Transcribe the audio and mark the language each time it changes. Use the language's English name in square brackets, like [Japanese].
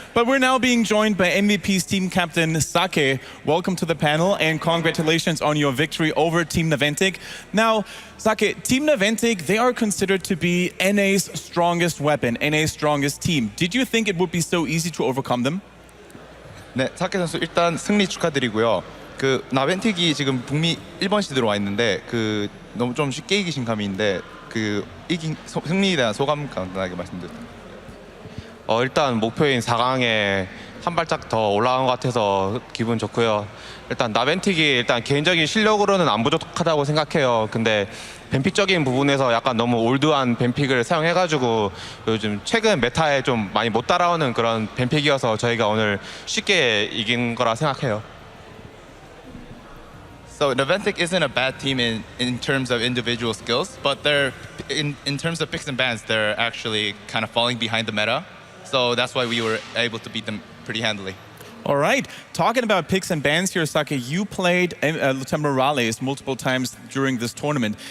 [English] But we're now being joined by MVP's team captain, Sake. Welcome to the panel, and congratulations on your victory over Team Naventic. Now, Sake, Team Naventic, they are considered to be NA's strongest weapon, NA's strongest team. Did you think it would be so easy to overcome them? [Korean] 네, 사케 선수 일단 승리 축하드리고요. 그 나벤틱이 지금 북미 1번 시드로 와 있는데 그 너무 좀 쉽게 이기신 감인데 그 이긴 승리에 대한 소감 간단하게 말씀드릴게요. 일단 목표인 4강에 한 발짝 더 올라간 것 같아서 기분 좋고요. 일단 나벤틱이 일단 개인적인 실력으로는 안 부족하다고 생각해요. 근데 뱀픽적인 부분에서 약간 너무 올드한 뱀픽을 사용해가지고 요즘 최근 메타에 좀 많이 못 따라오는 그런 뱀픽이어서 저희가 오늘 쉽게 이긴 거라 생각해요. [English] So Naventic isn't a bad team in terms of individual skills, but they're in terms of picks and bans, they're actually kind of falling behind the meta. So that's why we were able to beat them pretty handily. All right. Talking about picks and bans here, Sake, you played Lutember Rallies multiple times during this tournament.